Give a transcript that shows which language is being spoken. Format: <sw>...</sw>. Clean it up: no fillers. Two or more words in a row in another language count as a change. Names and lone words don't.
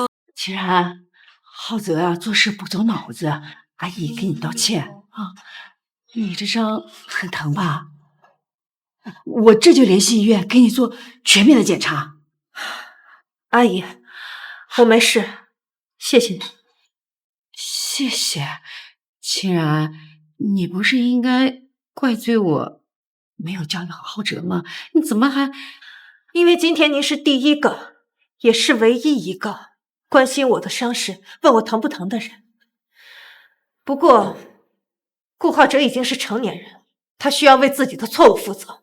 <zh>清然，浩澤啊，做事不走腦子，阿姨給你道歉啊。你這傷很疼吧？我這就聯繫醫院給你做全面的檢查。阿姨，我沒事，謝謝你。謝謝。清然，你不是应该怪罪我没有教育好浩哲吗？你怎么还…… 因为今天您是第一个，也是唯一一个关心我的伤势、问我疼不疼的人。不过，顾浩哲已经是成年人，他需要为自己的错誤負責。</zh>